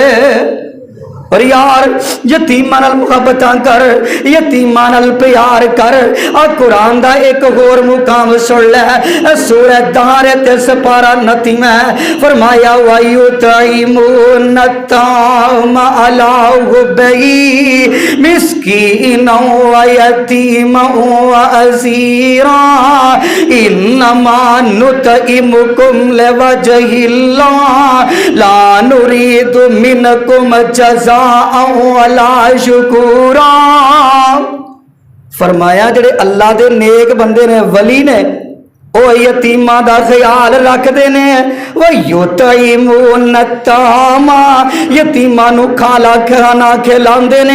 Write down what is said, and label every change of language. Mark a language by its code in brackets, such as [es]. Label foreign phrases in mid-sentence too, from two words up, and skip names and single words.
[pa] ਔਰ ਯਾਰ ਯਤੀਮਾਂ ਨਾਲ ਮੁਹੱਬਤਾਂ ਕਰ, ਯਤੀਮਾਂ ਨਾਲ ਪਿਆਰ ਕਰ। ਆ ਕੁਰਾਨ ਦਾ ਇੱਕ ਹੋਰ ਮੁਕਾਮ ਸੁਣ ਲੈ, ਸੂਰਹ ਦਾਰ ਤੇ ਸਿਪਾਰਾ 29 ਮੇਂ ਫ਼ਰਮਾਇਆ [ar] ويطعمون الطعام على حبه مسكين ويتيم وأسيرا إنما نطعمكم لوجه الله لا نريد منكم جزاء شكورا. [pa] ਫ਼ਰਮਾਇਆ ਜਿਹੜੇ ਅੱਲਾਹ ਦੇ ਨੇਕ ਬੰਦੇ ਨੇ, ਵਲੀ ਨੇ, ਓ ਯਤੀਮਾਂ ਦਾ ਖ਼ਿਆਲ ਰੱਖਦੇ ਨੇ। [ar] ويطعمون الطعام [pa] ਯਤੀਮਾਂ ਨੂੰ ਖਾਲਾ ਖਾਣਾ ਖਿਲਾਂਦੇ ਨੇ।